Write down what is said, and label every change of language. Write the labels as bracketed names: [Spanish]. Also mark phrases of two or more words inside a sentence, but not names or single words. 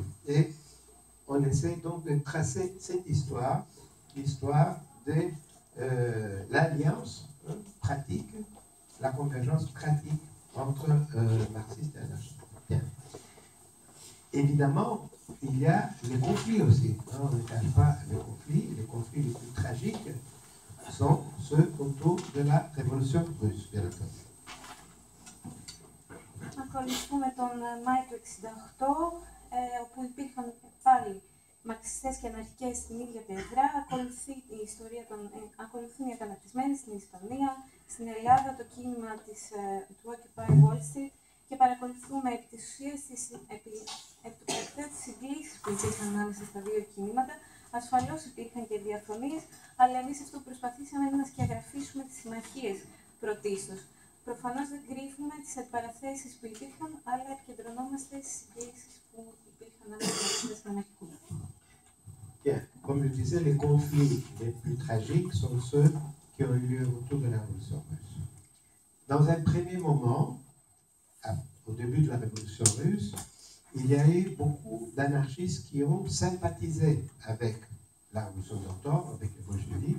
[French] Et on essaie donc de tracer cette histoire, l'histoire de l'alliance pratique, la convergence pratique entre marxistes et anarchistes. Bien. Évidemment, il y a les conflits aussi. On ne cache pas les conflits les plus tragiques sont ceux autour de la révolution russe, bien entendu. [Greek] Ακολουθούμε τον Μάιο του 1968, όπου υπήρχαν πάλι μαρξιστές και αναρχικές στην ίδια πλευρά. Ακολουθούν οι καταναπτυσμένοι στην Ισπανία, στην Ελλάδα το κίνημα του Occupy Wall Street και παρακολουθούμε επί της ουσίας τις συγκλήσεις που υπήρχαν ανάμεσα στα δύο κινήματα. Ασφαλώς υπήρχαν και διαφωνίες, αλλά εμείς αυτό που προσπαθήσαμε είναι να σκιαγραφίσουμε τις συμμαχίες πρωτίστως. Προφανώς δεν κρύβουμε τις αντιπαραθέσεις που υπήρχαν, αλλά επικεντρωνόμαστε στις συγκλήσεις που υπήρχαν ανάμεσα στα αναρχικούς. [French] Bien, comme je disais, les conflits les plus tragiques sont ceux qui ont eu lieu autour de la révolution russe. Dans un premier moment, au début de la révolution russe, il y a eu beaucoup d'anarchistes qui ont sympathisé avec la révolution d'octobre avec les bolcheviks.